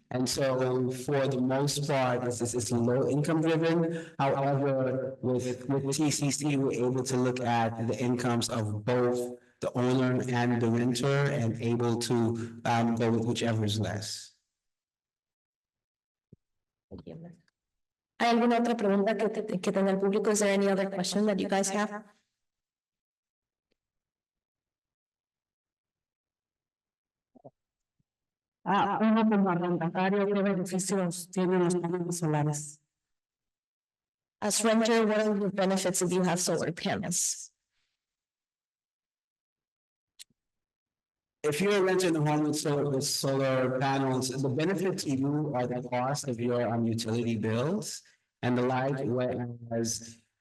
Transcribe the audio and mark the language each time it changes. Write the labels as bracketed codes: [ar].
[en] And so for the most part, it's low income driven. However, with TCC, we're able to look at the incomes of both the owner and the renter and able to go with whichever is less. [es] ¿Hay alguna otra pregunta que tenga el público? [en] Is there any other question that you guys have? [es] Uno como arrendatario, ¿qué beneficios tienen los paneles solares? [en] As renter, what are the benefits if you have solar panels? If you're renting a home with solar panels, the benefit to you are the cost of your utility bills and the like, whereas